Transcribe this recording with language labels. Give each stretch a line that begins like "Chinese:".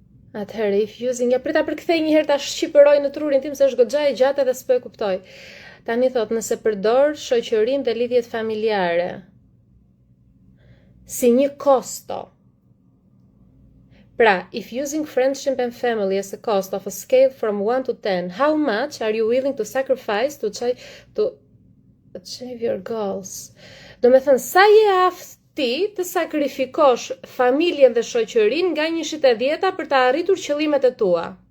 Albanian: Atëherë,
English: if using,
Albanian: ja prita përkthej një herë ta shqipëroj në trurin tim se është goxha e gjatë dhe s'po e kuptoj. Tani thot, nëse përdor shoqërinë dhe lidhjet familjare si një kosto. Pra,
English: if using friendship and family as a cost of a scale from 1 to 10, how much are you willing to sacrifice to achieve your goals?
Albanian: Do me thënë, sa je aftë ti të sakrifikosh familjen dhe shoqërinë nga 1 te 10 për të arritur qëllimet e tua.